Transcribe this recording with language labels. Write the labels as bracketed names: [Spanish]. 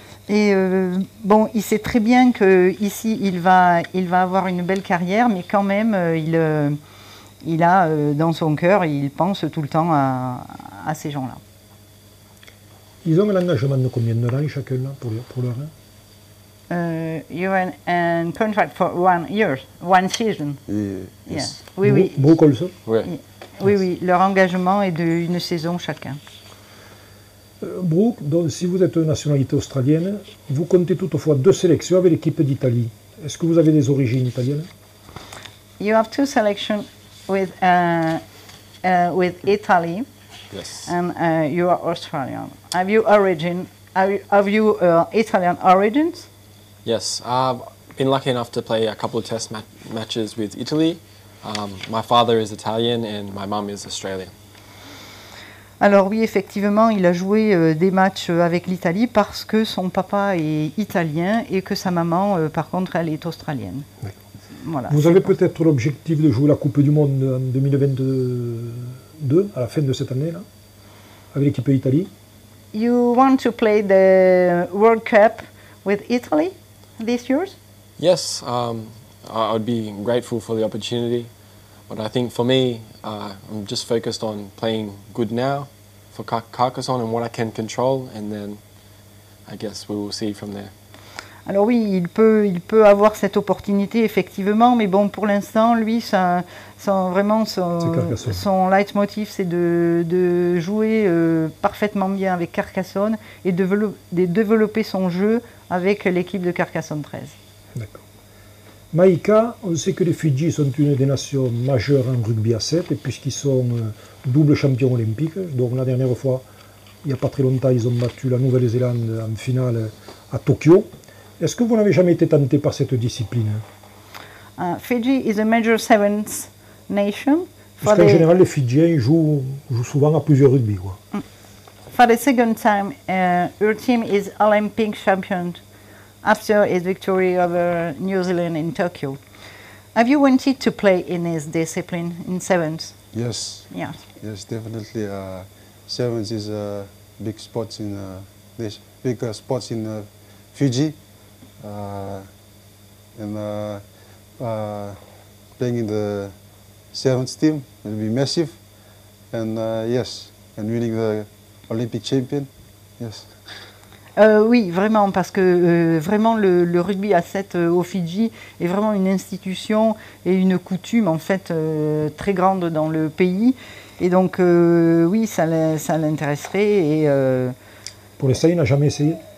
[French] Et bon, il sait très bien qu'ici, il va avoir une belle carrière, mais quand même, il a dans son cœur, il pense tout le temps à ces gens-là. Ils ont un engagement de combien de temps chacun là, pour leur [English] You're in contract for 1 year, 1 season. Yes. Yeah. Oui. Brooke also? [French] Ouais. Oui, leur engagement est d'une saison chacun. Brooke, donc, si vous êtes de nationalité australienne, vous comptez toutefois 2 sélections avec l'équipe d'Italie. Est-ce que vous avez des origines italiennes? [English] You have 2 selections with Italy. Yes. And you are Australian. Have you Italian origins? Yes. I've been lucky enough to play a couple of test matches with Italy. My father is Italian and my mum is Australian. [French] Alors oui, effectivement, il a joué des matchs avec l'Italie parce que son papa est italien et que sa maman, par contre, elle est australienne. Voilà, vous avez peut-être l'objectif de jouer la Coupe du Monde en 2022, à la fin de cette année, là, avec l'équipe d'Italie? [English] You want to play the World Cup with Italy this year? Yes, I would be grateful for the opportunity, but I think for me, I'm just focused on playing good now for Carcassonne and what I can control, and then I guess we will see from there. [French] Alors oui, il peut avoir cette opportunité effectivement, mais bon, pour l'instant, lui, vraiment son leitmotiv, c'est de jouer parfaitement bien avec Carcassonne et de développer son jeu avec l'équipe de Carcassonne 13. D'accord. Maïka, on sait que les Fidji sont une des nations majeures en rugby à 7, puisqu'ils sont double champions olympiques. Donc la dernière fois, il n'y a pas très longtemps, ils ont battu la Nouvelle-Zélande en finale à Tokyo. Est-ce que vous n'avez jamais été tenté par cette discipline? [English] Fiji is a major sevens nation. [French] Parce qu'en général, les Fidjiens jouent souvent à plusieurs rugby, quoi. [English] For the second time, your team is Olympic champion after its victory over New Zealand in Tokyo. Have you wanted to play in this discipline in sevens? Yes. Yes. Yes, definitely. Sevens is a big sport in this big sports in Fiji, and playing in the sevens team will be massive. And yes, and winning the Olympic champion. Yes. [French] Oui, vraiment, parce que vraiment le rugby à 7 au Fidji est vraiment une institution et une coutume en fait très grande dans le pays. Et donc oui, ça l'intéresserait. Et pour l'instant, il n'a jamais essayé.